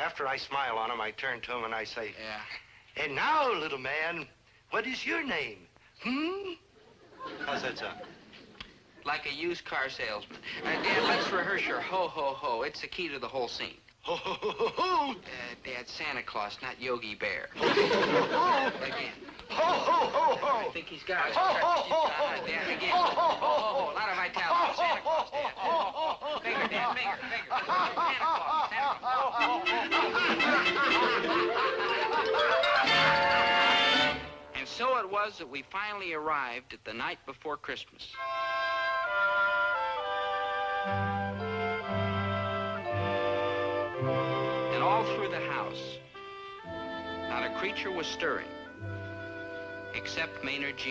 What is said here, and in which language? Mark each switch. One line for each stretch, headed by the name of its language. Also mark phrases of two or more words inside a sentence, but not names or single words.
English: After I smile on him, I turn to him and I say, Yeah. "And now, little man, what is your name? Hmm?" How's that sound? Like a used car salesman. Dad, let's rehearse your ho, ho, ho. It's the key to the whole scene. Ho, ho, ho, ho, ho. Dad, Santa Claus, not Yogi Bear. Ho, ho, ho, ho. Again. Ho, ho, ho, ho. I think he's got it. Ho, ho, ho, ho. Dad, again. Ho, ho, ho, ho. A lot of vitality. Santa Claus, Dad. Finger, Dad, finger. Santa Claus, Santa Claus. And so it was that we finally arrived at the night before Christmas. And all through the house, not a creature was stirring, except Maynard G.